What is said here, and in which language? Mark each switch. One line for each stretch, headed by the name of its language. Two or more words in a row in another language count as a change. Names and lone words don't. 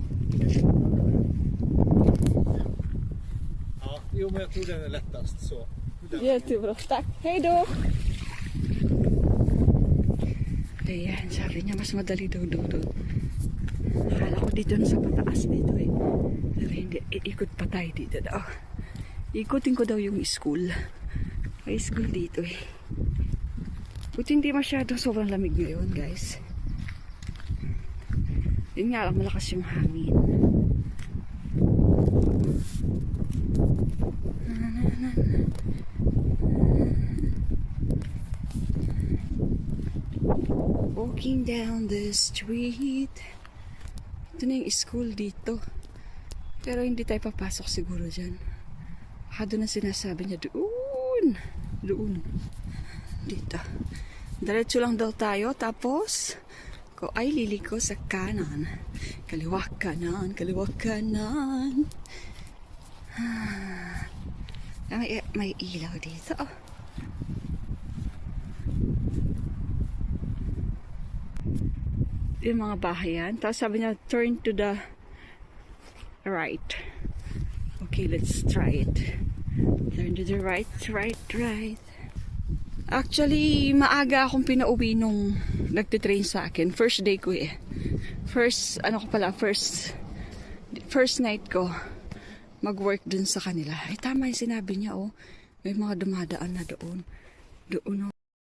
Swedish: Ja, jo men jag tror den är lättast så. Jättebra, tack. Hej då!
Filipino: Ayan, sabi niya mas madali daw doon. Akala ko dito na sa pataas dito eh. Pero hindi, iikot pa tayo dito daw. Ikutin ko daw yung school. May school dito eh. Buti hindi masyadong sobrang lamig ngayon guys. Yun nga lang, malakas yung hangin.
English: Walking down the street.
Filipino: Ito na yung school dito. Pero hindi tayo papasok siguro dyan. Baka doon ang sinasabi niya. Doon. Dito. Diretso lang daw tayo. Tapos ko ay liliko sa kanan. Kaliwa kanan. May ilaw dito. Yung mga bahay yan. Tapos sabi niya,
English: turn to the right. Okay, let's try it. Turn to the right. Actually,
Filipino: maaga akong pinauwi nung nagtitrain sa akin.
English: First day
Filipino: ko eh.
English: First night
Filipino: ko mag-work dun sa kanila. Ay, tama yung sinabi niya, oh. May mga dumadaan na doon. Doon, oh.